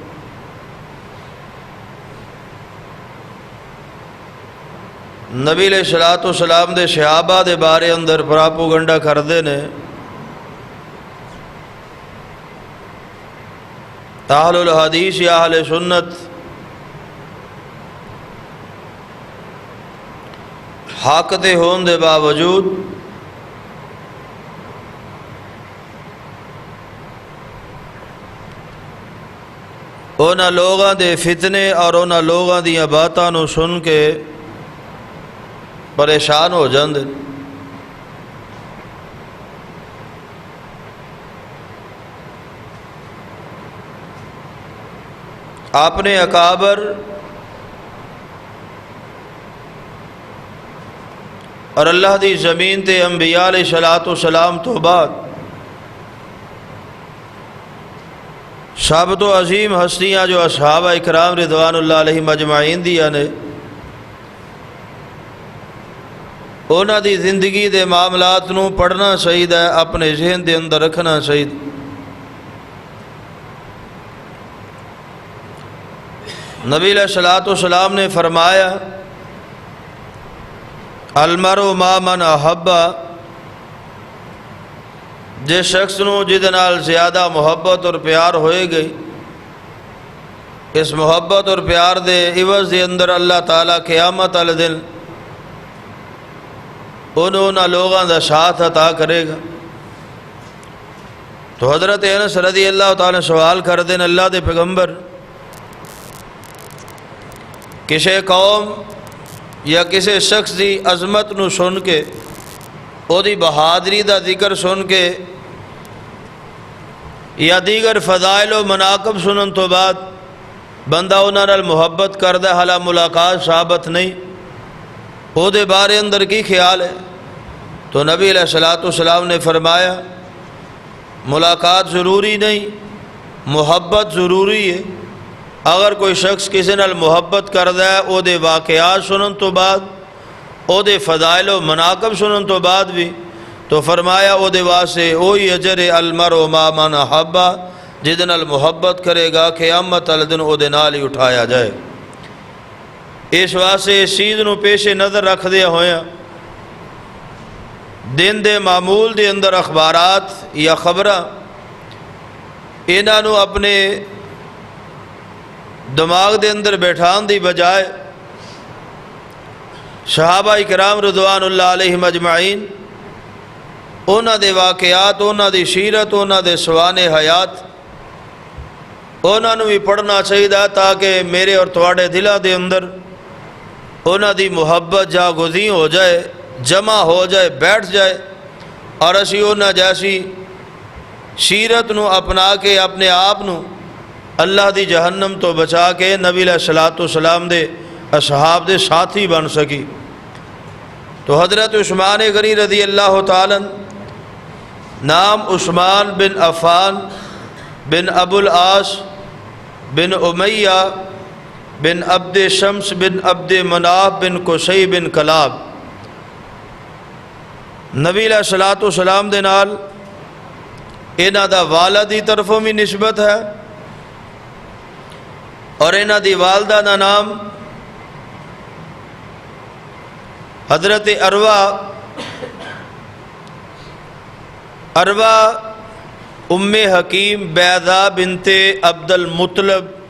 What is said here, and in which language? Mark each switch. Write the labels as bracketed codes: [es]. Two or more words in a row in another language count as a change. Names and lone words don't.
[pa] نبی علیہ الصلوۃ والسلام دے صحابہ دے بارے اندر پراپوگنڈا کردے نے۔ اہل الحدیث یا اہل سنت حق تے ہون دے باوجود انہاں لوگاں دے فتنے اور انہاں لوگاں دیاں باتاں نو سن کے پریشان ہو جاندے۔ اپنے اکابر اور اللہ دی زمین تے انبیاء علیہ الصلوۃ والسلام تو بعد سب تو عظیم ہستیاں جو اصحابہ اکرام رضوان اللہ علیہم اجمعین دیاں نے، انہاں دی زندگی دے معاملات نو پڑھنا چاہیے، اپنے ذہن دے اندر رکھنا چاہیے۔ نبی علیہ الصلوۃ والسلام نے فرمایا [ar] المرء مع من احب، [pa] جس شخص نو جہدے نال زیادہ محبت اور پیار ہوئے گئی، اس محبت اور پیار دے عوض دے اندر اللہ تعالیٰ قیامت والے دن انہوں لوگوں دا ساتھ عطا کرے گا۔ تو حضرت انس رضی اللہ تعالیٰ سوال کر دیں اللہ دے پیغمبر، کسی قوم یا کسی شخص دی عظمت نو سن کے او دی بہادری دا ذکر سن کے یا دیگر فضائل و مناقب سنن تو بعد بندہ انہاں نال محبت کردہ حالا ملاقات ثابت نہیں، او دے بارے اندر کی خیال ہے؟ تو نبی علیہ الصلوۃ والسلام نے فرمایا ملاقات ضروری نہیں، محبت ضروری ہے۔ اگر کوئی شخص کسی نال محبت کردہ ہے او دے واقعات سنن تو بعد، او دے فضائل و مناقب سنن تو بعد بھی، تو فرمایا او دے واسطے اوہی اجر [ar] المرء مع من احب، [pa] جہدے نال محبت کرے گا قیامت والے دن او دے نال ہی اٹھایا جائے۔ اس واسطے اس چیز نو پیش نظر رکھ دیا ہویا دن دے معمول دے اندر اخبارات یا خبراں انہاں نو اپنے دماغ دے اندر بیٹھان دی بجائے صحابہ اکرام رضوان اللہ علیہم اجمعین انہاں دے واقعات، انہاں دی سیرت، انہاں دے سوانح حیات انہاں نو بھی پڑھنا چاہیے تاکہ میرے اور تواڈے دلاں دے اندر انہاں دی محبت جاگزیں ہو جائے، جمع ہو جائے، بیٹھ جائے، اور اسی انہاں جیسی سیرت نو اپنا کے اپنے آپ نو اللہ دی جہنم تو بچا کے نبی علیہ الصلوۃ والسلام دے اصحاب دے ساتھی بن سکی۔ تو حضرت عثمان غنی رضی اللہ تعالی نام عثمان بن عفان بن ابو العاص بن امیہ بن عبد شمس بن عبد مناف بن قصی بن کلاب، نبی علیہ الصلوۃ والسلام دے نال انہاں دا والد دی طرفوں بھی نسبت ہے اور انہاں دی والدہ دا نام حضرت اروا ام حکیم بیضاء بنت عبد المطلب